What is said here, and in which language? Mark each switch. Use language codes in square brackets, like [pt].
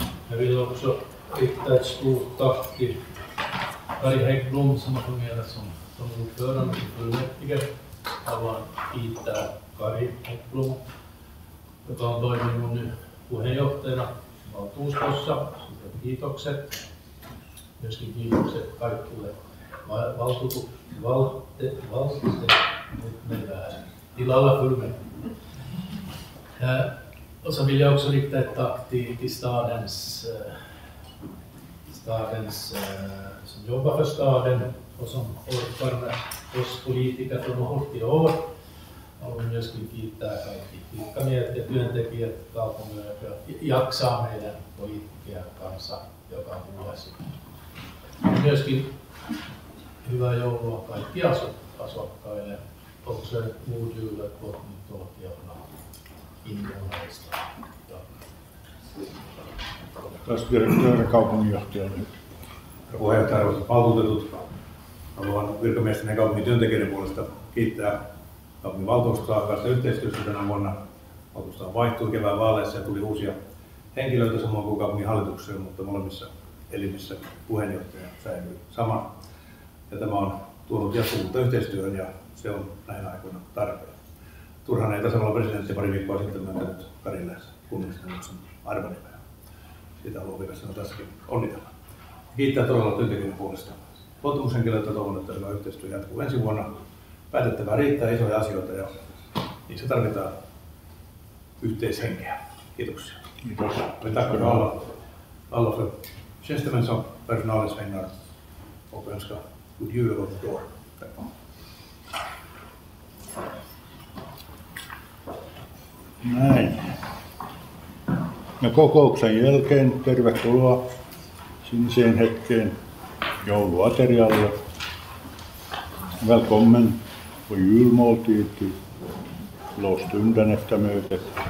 [sv] Jag vill också rikta ett stort tack till Kari Häggblom som har fungerat som ordförande i fullmäktige. [fi] Haluan kiittää Kari Häggblom, joka on toiminut nyt puheenjohtajana valtuustossa. Kiitokset. Myöskin kiitokset kaikille tilalla fullmäktige. [sv] Och så vill jag också rikta ett tack till stadens som jobbar för staden och som orkar med oss politiker från år till år. [fi] Haluan myöskin kiittää kaikki virkamiehet ja työntekijät kaupungilla, jotka jaksaa meidän poliitikkojen kanssa joka vuosi. Myöskin hyvää joulua kaikki asukkaille. [sv] Också god jul och gott nytt år till alla invånare i staden. [fi] Stadsdirektööri kaupunginjohtajalle. Puheenjohtaja, arvoisat valtuutetut, haluan virkamiesten ja kaupungin työntekijöiden puolesta kiittää kaupungin valtuustoa hyvästä yhteistyöstä tänä vuonna. Valtuustoa vaihtui kevään vaaleissa ja tuli uusia henkilöitä samoin kuin kaupungin hallitukseen, mutta molemmissa elimissä puheenjohtaja säilyy sama. Ja tämä on tuonut jatkuvuutta yhteistyöhön ja se on näinä aikoina tarpeen. Turhaan ei tasavallan presidentti pari viikkoa sitten myöntänyt Karille kunnallisneuvoksen arvonimeä. Siitä haluan vielä sanoa tässäkin onnitella. Kiittää todella työntekijöiden puolesta. Luottamushenkilöitä toivon, että hyvä yhteistyö jatkuu ensi vuonna. Päätettävää riittää isoja asioita ja niissä tarvitaan yhteishenkeä. Kiitoksia. Kiitos. [sv] Vi tackar alla för tjänstemän som personalens vägnar och önskar god jul och gott år. Tack. [fi] Näin. Ja kokouksen jälkeen tervetuloa siniseen hetkeen jouluaterialle. [sv] Välkommen på julmåltid till blåstunden efter mötet.